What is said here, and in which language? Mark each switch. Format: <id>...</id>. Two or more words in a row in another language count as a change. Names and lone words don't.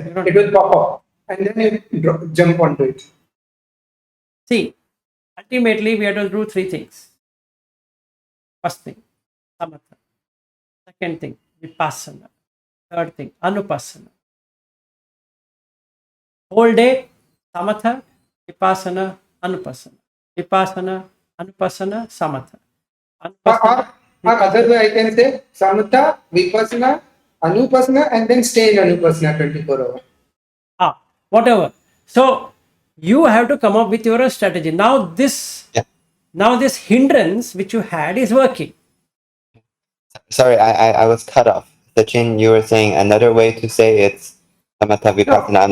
<en>It will pop up, and then you jump onto it. see, ultimately we have to do three things. First thing, samatha. Second thing, vipassana. Third thing, anupassana. Whole day,</en> <pi>samatha, vipassana, anupassana. Vipassana, anupassana, samatha.</pi> <en>Or other way I can say</en> <pi>samatha, vipassana, anupassana,</pi> <en>and then stay in anupassana 24 hours. Whatever. So you have to come up with your strategy. Now this hindrance which you had is working. Sorry, I was cut off. Sachin, you were saying another way to say it's</en> <pi>samatha vipassana.</pi>